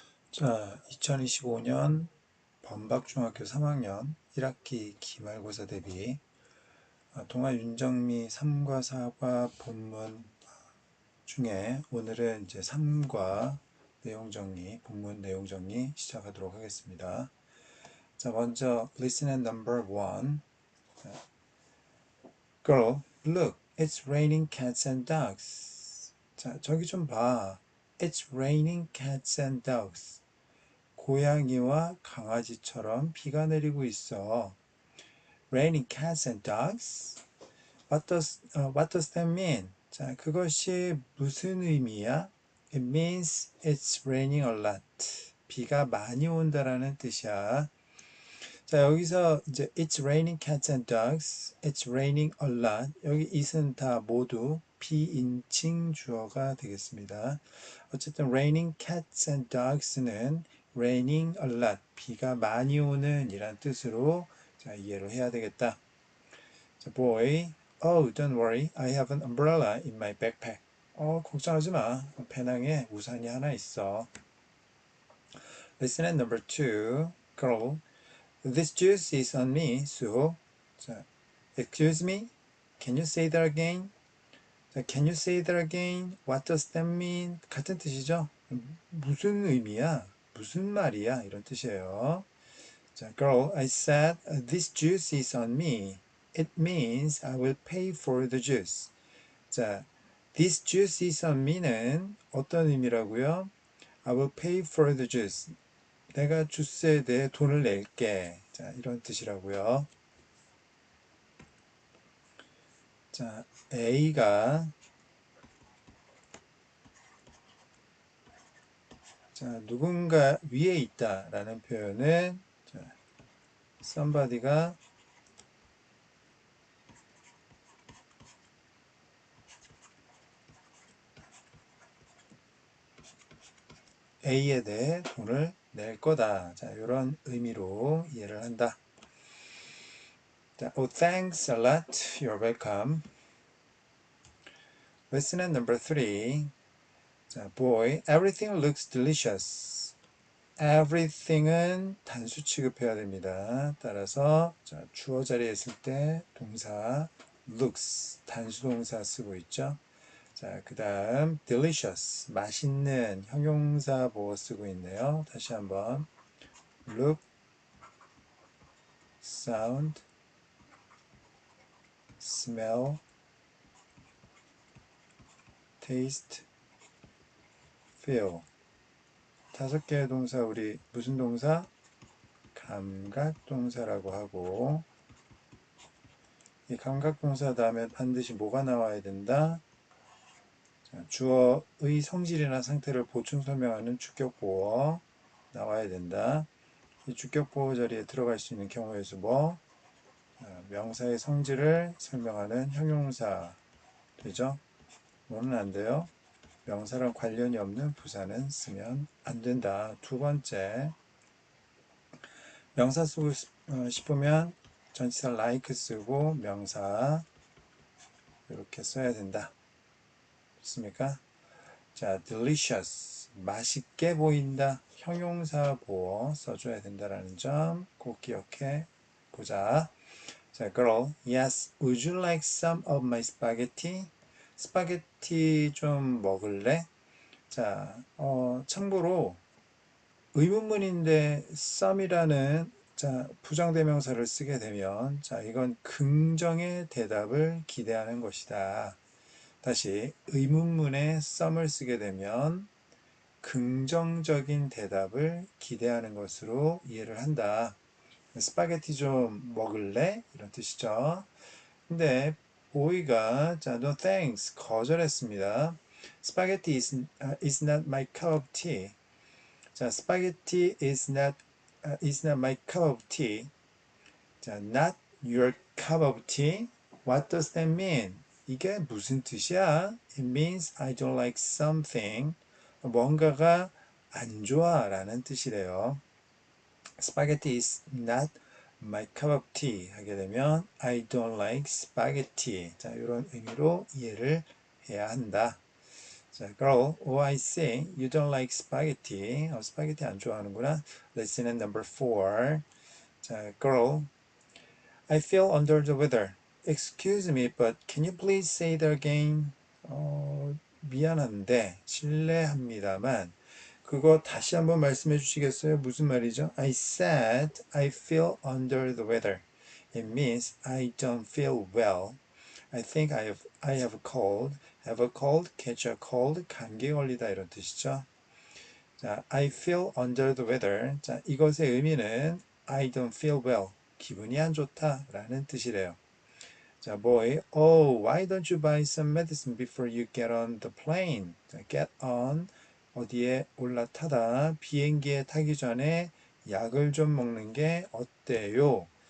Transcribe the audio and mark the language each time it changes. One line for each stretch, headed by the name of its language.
Korean: 자, 2025년 범박중학교 3학년 1학기 기말고사 대비 동아 윤정미 3과 4과 본문 중에 오늘은 이제 3과 내용 정리, 본문 내용 정리 시작하도록 하겠습니다. 자, 먼저
English: listen and number 1. Girl, look, it's raining cats and dogs.
Korean: 자, 저기 좀 봐.
English: It's raining cats and dogs.
Korean: 고양이와 강아지처럼 비가 내리고 있어.
English: Raining cats and dogs? What does that mean?
Korean: 자, 그것이 무슨 의미야?
English: It means it's raining a lot.
Korean: 비가 많이 온다라는 뜻이야. 자, 여기서 이제
English: it's raining cats and dogs, it's raining a lot.
Korean: 여기 it은 다 모두 비인칭 주어가 되겠습니다. 어쨌든
English: raining cats and dogs
Korean: 는
English: raining a lot,
Korean: 비가 많이 오는 이란 뜻으로 자, 이해를 해야 되겠다.
English: 자, boy, oh, don't worry, I have an umbrella in my backpack.
Korean: 걱정하지 마. 배낭에 우산이 하나 있어.
English: Lesson number 2, girl, this juice is on me, 수호. 자, excuse me? Can you say that again? 자, can you say that again? What does that mean?
Korean: 같은 뜻이죠? 무슨 의미야? 무슨 말이야? 이런 뜻이에요.
English: 자, girl, I said this juice is on me. It means I will pay for the juice. 자, this juice is on me는
Korean: 어떤 의미라고요?
English: I will pay for the juice.
Korean: 내가 주스에 대해 돈을 낼게. 자, 이런 뜻이라고요. 자, A가 자, 누군가 위에 있다라는 표현은 자, somebody가 A에 대해 돈을 낼 거다. 자, 이런 의미로 이해를 한다.
English: 자, oh, thanks a lot. You're welcome. Lesson number 3. 자, boy, everything looks delicious.
Korean: everything은 단수 취급해야 됩니다. 따라서 자, 주어 자리에 있을 때 동사 looks 단수 동사 쓰고 있죠. 자, 그 다음 delicious 맛있는 형용사 보호 쓰고 있네요. 다시 한번
English: look, sound, smell, taste, feel.
Korean: 5개의 동사 우리 무슨 동사? 감각 동사라고 하고 이 감각 동사 다음에 반드시 뭐가 나와야 된다? 자, 주어의 성질이나 상태를 보충 설명하는 주격보어 나와야 된다. 이 주격보어 자리에 들어갈 수 있는 경우의 수 뭐? 명사의 성질을 설명하는 형용사 되죠? 뭐는 안 돼요? 명사랑 관련이 없는 부사는 쓰면 안 된다. 두 번째, 명사 쓰고 싶으면 전치사 like 쓰고 명사 이렇게 써야 된다. 좋습니까? 자, delicious 맛있게 보인다. 형용사 보어 써줘야 된다라는 점 꼭 기억해 보자.
English: 자, girl, yes, would you like some of my spaghetti?
Korean: 스파게티 좀 먹을래? 자, 참고로 의문문인데 some이라는 자, 부정대명사를 쓰게 되면 자, 이건 긍정의 대답을 기대하는 것이다. 다시 의문문에 some을 쓰게 되면 긍정적인 대답을 기대하는 것으로 이해를 한다. 스파게티 좀 먹을래? 이런 뜻이죠. 근데 보이가 자,
English: no thanks
Korean: 거절했습니다.
English: Spaghetti is not my cup of tea. 자, spaghetti is not my cup of tea. 자, not your cup of tea. What does that mean?
Korean: 이게 무슨 뜻이야?
English: It means I don't like something.
Korean: 뭔가가 안 좋아라는 뜻이래요.
English: Spaghetti is not my cup of tea
Korean: 하게 되면
English: I don't like spaghetti.
Korean: 자, 이런 의미로 이해를 해야 한다.
English: 자, girl, oh I see, you don't like spaghetti.
Korean: 스파게티 안 좋아하는구나.
English: Lesson number 4. 자, girl, I feel under the weather. Excuse me, but can you please say that again?
Korean: 미안한데, 실례합니다만, 그거 다시 한번 말씀해 주시겠어요? 무슨 말이죠?
English: I said I feel under the weather. It means I don't feel well. I think I have a cold. Have a cold, catch a cold,
Korean: 감기에 걸리다 이런 뜻이죠.
English: 자, I feel under the weather. 자,
Korean: 이것의 의미는
English: I don't feel well.
Korean: 기분이 안 좋다 라는 뜻이래요.
English: 자, boy, oh, why don't you buy some medicine before you get on the plane?
Korean: 자,
English: get on,
Korean: 어디에 올라타다, 비행기에 타기 전에 약을 좀 먹는 게 어때요?